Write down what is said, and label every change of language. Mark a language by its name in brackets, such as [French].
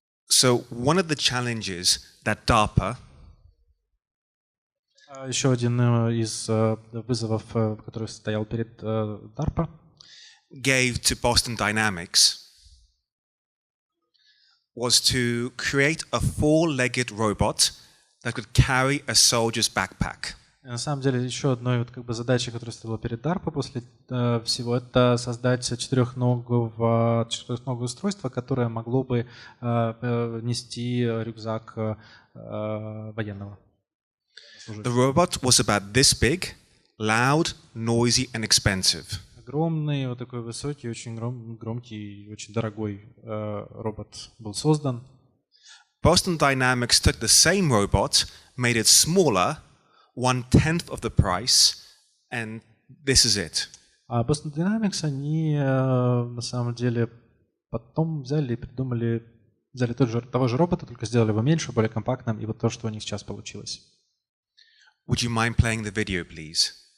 [English] So one of the challenges that DARPA, [Russian] еще один из вызовов, который стоял перед DARPA, [English] gave to Boston Dynamics was to create a four-legged robot that could carry a soldier's backpack. [Russian] На самом деле, еще одной вот как бы задачей, которая стояла перед DARPA после всего, это создать четырехногое устройство, которое могло бы нести рюкзак военного. [English] The robot was about this big, loud, noisy, and expensive. [Russian] Огромный, вот такой высокий, очень громкий, очень дорогой робот был создан. [English] Boston Dynamics took the same robot, made it smaller, 1/10 of the price, and this is it. [Russian] А Boston Dynamics, они на самом деле потом взяли и придумали, взяли того же робота, только сделали его меньше, более компактным, и вот то, что у них сейчас получилось. [English] Would you mind playing the video, please?